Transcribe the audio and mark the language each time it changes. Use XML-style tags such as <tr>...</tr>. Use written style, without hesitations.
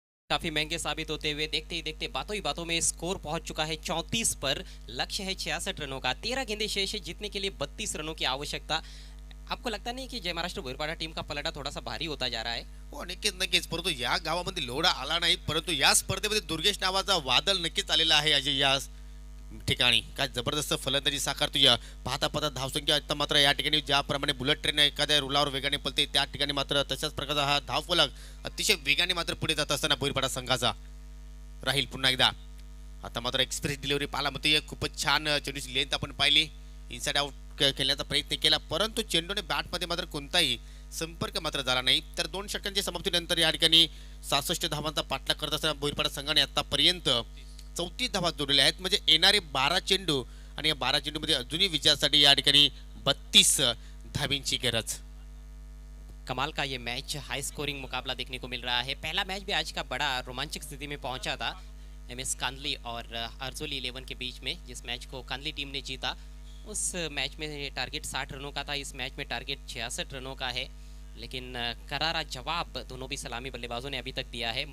<hi>काफी महंगे साबित होते हुए देखते ही देखते बातों ही बातों में स्कोर पहुंच चुका है 34 पर. लक्ष्य है 66 रनों का. 13 गेंदें शेष है, जीतने के लिए 32 रनों की आवश्यकता. आपको लगता नाही की जय महाराष्ट्र भोईरपाडा टीम का पलड़ा थोड़ा सा भारी होता जा रहा है?</hi> <mr>हो, नक्कीच नक्कीच. परंतु या गावामध्ये लोढा आला नाही, परंतु या स्पर्धेमध्ये दुर्गेश नावाचा वादळ नक्कीच आलेला आहे अजय या ठिकाणी. काय जबरदस्त फलंदाजी साकारतो या. पाहता पाहता धावसंख्या आता मात्र या ठिकाणी ज्याप्रमाणे बुलेट ट्रेन एखाद्या रुलावर वेगाने पळते, त्या ठिकाणी मात्र तशाच प्रकारचा हा धावफलक अतिशय वेगाने मात्र पुढे जात असताना भोईरपाडा संघाचा राहील पुन्हा एकदा. आता मात्र एक्सप्रेस डिलिव्हरी पाहायला मिळते. खूपच छान चेंडूची लेंथ आपण पाहिली. इनसाइड आउट खेळण्याचा प्रयत्न केला, परंतु चेंडूने बॅटमध्ये मात्र कोणताही संपर्क मात्र झाला नाही. तर 2 षटकांच्या समाप्तीनंतर या ठिकाणी 66 धावांचा पाठलाग करत असताना भोईरपाडा संघाने आतापर्यंत 34 धावा जोडलेल्या आहेत. म्हणजे येणारे 12 चेंडू आणि या 12 चेंडूमध्ये अजूनही विजयासाठी या ठिकाणी 32 धावींची गरज.</mr> <hi>कमाल का ये मैच हाई स्कोरिंग मुकाबला देखने को मिल रहा है। पहला मैच भी आज का बड़ा रोमांचक स्थिति में पहुंचा था एमएस कांदली और अर्जुली 11 के बीच में, जिस मैच को कांदली टीम ने जीता। उस मैच में टारगेट 60 रनों का था, इस मैच में टारगेट 66 रनों का है, लेकिन करारा जवाब दोनों भी सलामी बल्लेबाजों ने अभी तक दिया है।</hi>